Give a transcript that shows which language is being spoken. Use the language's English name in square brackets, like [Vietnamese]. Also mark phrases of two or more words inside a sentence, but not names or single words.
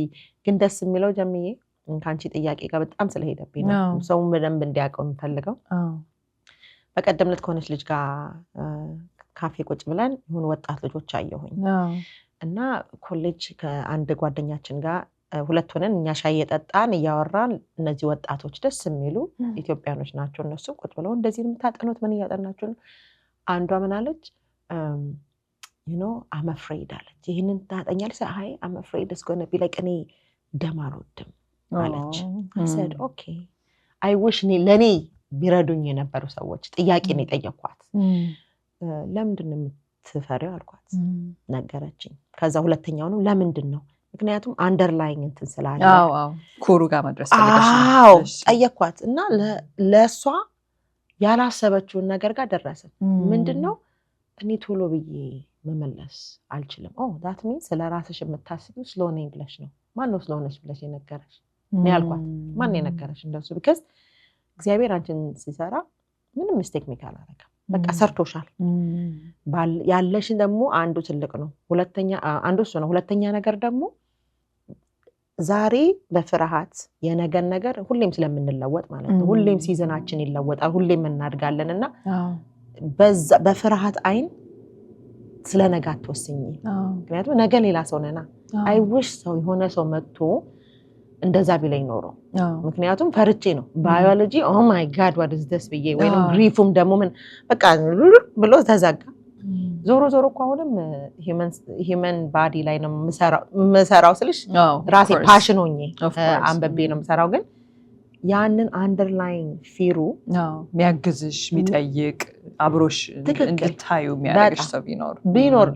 [Amharic] ግን ደስ የሚለው ጀምዬ ካንቺ ጥያቄ ጋር በጣም ስለሄደብኝ ነው ሰው በደንብ እንዲያውቀው የምፈልገው። በቀደም ዕለት ከሆነች ልጅ ጋር ካፌ ቁጭ ብለን ይሁን ወጣት ልጆች አየሁኝ እና ኮሌጅ ከአንድ ጓደኛችን ጋር ሁለት ሆነን እኛ ሻይ እየጠጣን እያወራን እነዚህ ወጣቶች ደስ የሚሉ ኢትዮጵያኖች ናቸው እነሱ ቁጭ ብለው እንደዚህ የምታጠኑት ምን እያጠናችሁ ነው? አንዷ ምን አለች [English] I'm afraid [Amharic] አለች። ይሄንን ታጠኛለች? አይ [English] I'm afraid it's going to be like [Amharic] እኔ ደም አልወድም አለች። [English] I said okay I wish [Amharic] ለኔ ቢረዱኝ የነበሩ ሰዎች ጥያቄ ነው የጠየኳት። ለምንድን ነው የምትፈሪው አልኳት። ነገረችኝ። ከዛ ሁለተኛው ነው ለምንድን ነው? ምክንያቱም አንደርላይንግ እንትን ስላለ ኮሩ ጋር መድረስ ፈልገሽ ጠየኳት እና ለሷ ያላሰበችውን ነገር ጋር ደረሰች። ምንድነው እኔ ቶሎ ብዬ መመለስ አልችልም። [English] that means [Amharic] ስለራስሽ የምታስቢው ስለሆነ ብለሽ ነው። ማን ነው ስለሆነሽ ብለሽ የነገረሽ? እኔ አልኳት ማን ነው የነገረሽ እንደሱ? because እግዚአብሔር አንቺን ሲሰራ ምንም [English] mistake make [Amharic] አላደረገም። በቃ ሰርቶሻል። ያለሽ ደግሞ አንዱ ትልቅ ነው። ሁለተኛ አንዱ እሱ ነው። ሁለተኛ ነገር ደግሞ ዛሬ በፍርሃት የነገን ነገር ሁሌም ስለምንለወጥ ማለት ነው። ሁሌም ሲዝናችን ይለወጣል፣ ሁሌም እናድጋለንና በፍርሃት አይን ስለነገ አትወስኚ። ምክንያቱም ነገ ሌላ ሰው ነና። [English] I wish [Amharic] ሰው የሆነ ሰው መጥቶ እንደዛ ቢለኝ ኖሮ ምክንያቱም ፈርቼ ነው ባዮሎጂ [English] oh my god what is this [Amharic] ብዬ ወይንም ግሪፉም ደግሞ ምን በቃ ብሎ ተዘጋ። ዞሮ እኮ አሁንም [English] human body [Amharic] ላይ ነው መሰራው ስልሽ ራሴ ፓሽን ሆኜ አንበቤ ነው መሰራው። ግን ያንን አንደርላይን ፊሩ የሚያግዝሽ የሚጠይቅ አብሮሽ እንድታዩ የሚያደርግሽ ሰው ቢኖር